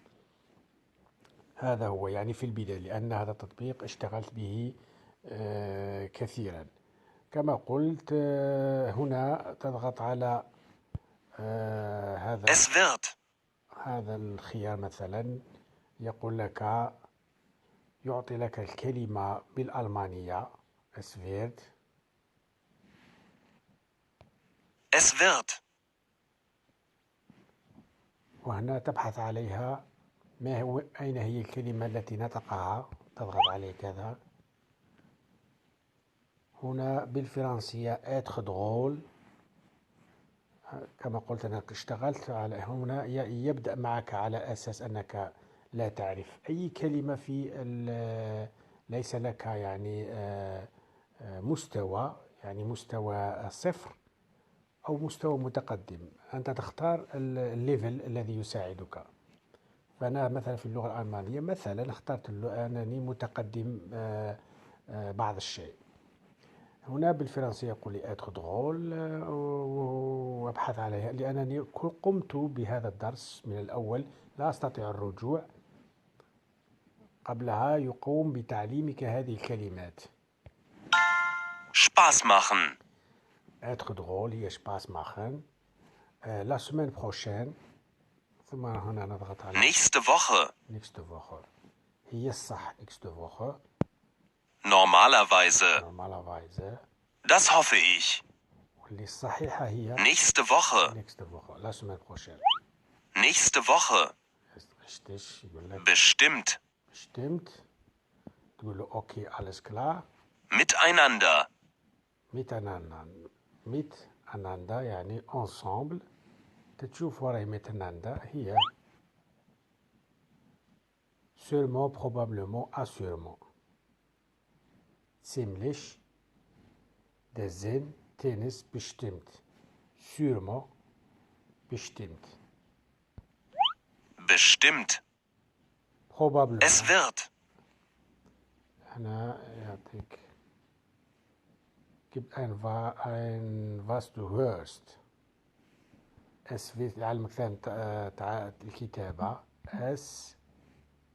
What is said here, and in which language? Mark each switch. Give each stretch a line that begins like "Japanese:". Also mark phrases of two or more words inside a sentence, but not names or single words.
Arabic: هذا هو في البداية، لأن هذا التطبيق اشتغلت به كثيرا. كما قلت هنا تضغط على
German: Es wird.
Arabic: هذا الخيار مثلا، يقول لك يعطي لك الكلمة بالألمانية
German: es wird. Es wird.
Arabic: وهنا تبحث عليها، أين هي الكلمة التي نطقها، تضغط عليه كذا. هنا بالفرنسية
French: être drôle.
Arabic: كما قلت أنا اشتغلت على هنا، يبدأ معك على أساس أنك لا تعرف أي كلمة ليس لك مستوى مستوى صفر أو مستوى متقدم. أنت تختار الليفل الذي يساعدك. فأنا مثلا في اللغة الألمانية مثلا اخترت أنني متقدم بعض الشيء. هنا بالفرنسية يقول لي
French: être drôle،
Arabic: وابحث عليها لأنني قمت بهذا الدرس من الأول، لا أستطيع الرجوع. قبلها يقوم بتعليمك هذه الكلمات.
German: Spaß machen.
French: être drôle
German: هي Spaß machen.
French: la semaine prochaine،
Arabic: ثم هنا نضغط على
German: Nächste Woche. nächste Woche.
Arabic: هي الصح
German: nächste Woche Normalerweise. normalerweise. Das hoffe ich.
Arabic: واللي الصحيحة هي
German: Nächste Woche. nächste Woche
French: la semaine prochaine.
German: Nächste Woche. richtig،
Arabic: يقول لك
German: Bestimmt. bestimmt.
Arabic: تقول له اوكي
German: alles klar. Miteinander. miteinander miteinander ensemble.
Arabic: تشوف وراي miteinander هي
French: sûrement probablement assurément.
German: ziemlich der Sinn Tennis bestimmt sûrement bestimmt Bestimmt.
French: probablement.
German: Es wird.
Arabic: هنا يعطيك
German: gibt ein was du hörst. es wird
Arabic: يعلمك ثاني الكتابة.
German: es